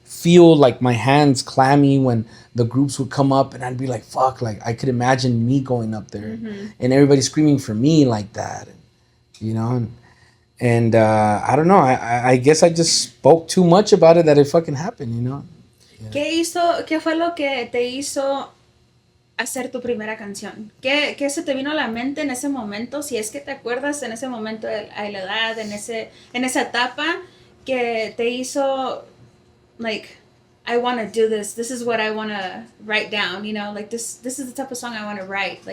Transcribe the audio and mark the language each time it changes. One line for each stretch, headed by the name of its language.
English: feel like my hands clammy when the groups would come up, and I'd be like, fuck, like I could imagine me going up there and everybody screaming for me like that, you know. And I don't know, I guess I just spoke too much about it that it fucking happened, you know. Yeah.
Spanish: ¿Qué fue lo que te hizo hacer tu primera canción? ¿Qué se te vino a la mente en ese momento? Si es que te acuerdas en ese momento a la edad, en esa etapa que te hizo, like,
English: I want to do this. This is what I want to write down, you know, like this is the type of song I want to write.